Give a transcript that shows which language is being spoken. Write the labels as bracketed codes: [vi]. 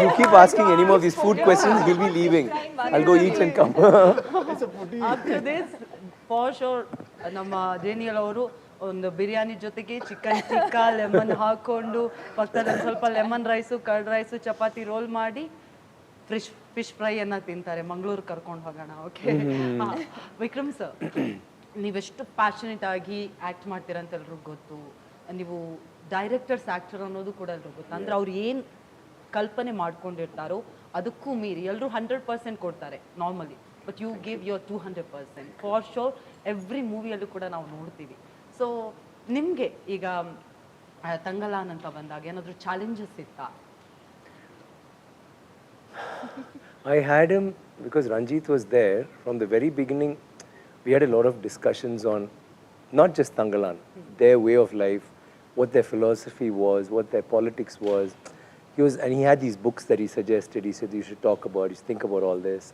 [en] You keep asking any more of these food questions, he'll be leaving. I'll go eat and come. It's a foodie. After this, for sure, [kn] ನಮ್ಮ Deniel ಅವರು ಒಂದು ಬಿರಿಯಾನಿ ಜೊತೆಗೆ chicken tikka lemon ಹಾಕೊಂಡು ಪಕ್ಕದಲ್ಲಿ ಒಂದು ಸ್ವಲ್ಪ lemon rice curd rice chapati roll ಮಾಡಿ fish ಫ್ರೈಯನ್ನು ತಿಂತಾರೆ. ಮಂಗಳೂರು ಕರ್ಕೊಂಡು ಹೋಗೋಣ. ಓಕೆ, ವಿಕ್ರಮ್ ಸರ್, ನೀವೆಷ್ಟು ಪ್ಯಾಷನೇಟ್ ಆಗಿ ಆ್ಯಕ್ಟ್ ಮಾಡ್ತೀರಾ ಅಂತ ಎಲ್ರಿಗೂ ಗೊತ್ತು. ನೀವು ಡೈರೆಕ್ಟರ್ಸ್ ಆ್ಯಕ್ಟರ್ ಅನ್ನೋದು ಕೂಡ ಎಲ್ರಿಗೂ ಗೊತ್ತು. ಅಂದರೆ ಅವ್ರು ಏನು ಕಲ್ಪನೆ ಮಾಡ್ಕೊಂಡಿರ್ತಾರೋ ಅದಕ್ಕೂ ಮೀರಿ ಎಲ್ಲರೂ 100% ಕೊಡ್ತಾರೆ normally, [en] But you give your 200% for sure. [kn] Every ಮೂವಿಯಲ್ಲೂ ಕೂಡ ನಾವು ನೋಡ್ತೀವಿ. ಸೊ ನಿಮಗೆ ಈಗ ತಂಗಲಾನ್ ಅಂತ ಬಂದಾಗ ಏನಾದರೂ ಚಾಲೆಂಜಸ್ ಇತ್ತಾ? [en] I had him because Ranjit was there from the very beginning. We had a lot of discussions on not just Thangalaan, their way of life, what their philosophy was, what their politics was. And he had these books that he suggested. He said, you should talk about, you should think about all this.